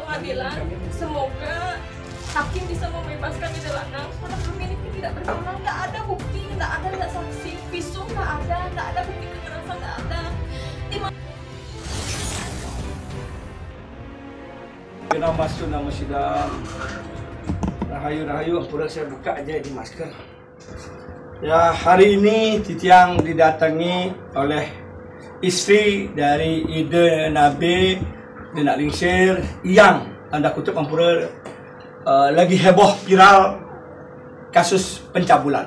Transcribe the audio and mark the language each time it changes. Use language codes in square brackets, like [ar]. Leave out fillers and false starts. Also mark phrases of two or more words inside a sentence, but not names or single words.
[id] pengadilan. Semoga hakim bisa membebaskan Ida Lanang karena kami ini tidak bersalah. Nggak ada bukti, nggak ada saksi, visum nggak ada bukti kekerasan nggak ada. Nama sidang Rahayu, ampura saya buka aja di masker. Ya, hari ini Titiang didatangi oleh istri dari Ida Nabe Denak Lingsir yang tanda kutip ampura lagi heboh viral kasus pencabulan.